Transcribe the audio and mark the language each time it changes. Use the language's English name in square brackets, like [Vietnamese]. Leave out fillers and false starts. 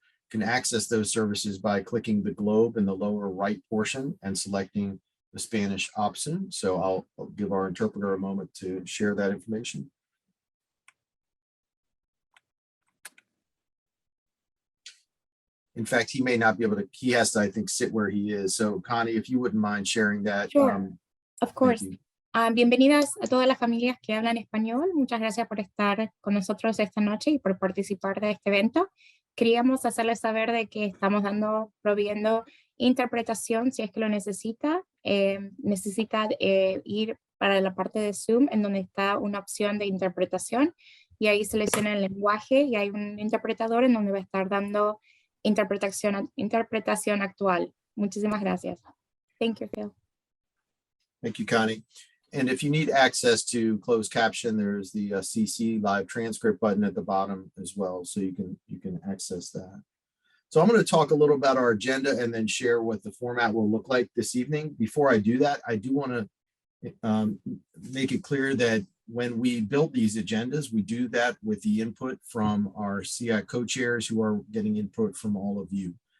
[English] can access those services by clicking the globe in the lower right portion and selecting the Spanish option. So I'll give our interpreter a moment to share that information. In fact, he may not be able to, he has to, I think, sit where he is. So Connie, if you wouldn't mind sharing that. Sure. Of course. you. [Spanish] Bienvenidas a todas las familias que hablan español. Muchas gracias por estar con nosotros esta noche y por participar de este evento. Queríamos hacerles saber de que estamos proviendo interpretación si es que lo necesita. Necesita ir para la parte de Zoom en donde está una opción de interpretación y ahí selecciona el lenguaje y hay un interpretador en donde va a estar dando interpretación actual. Muchísimas gracias. [English] Thank you, [Spanish] Phil. [English] Thank you, Connie. And if you need access to closed caption, there's the CC live transcript button at the bottom as well. So you can access that. So I'm going to talk a little about our agenda and then share what the format will look like this evening. Before I do that, I do want to make it clear that when we build these agendas, we do that with the input from our SEAC co-chairs who are getting input from all of you.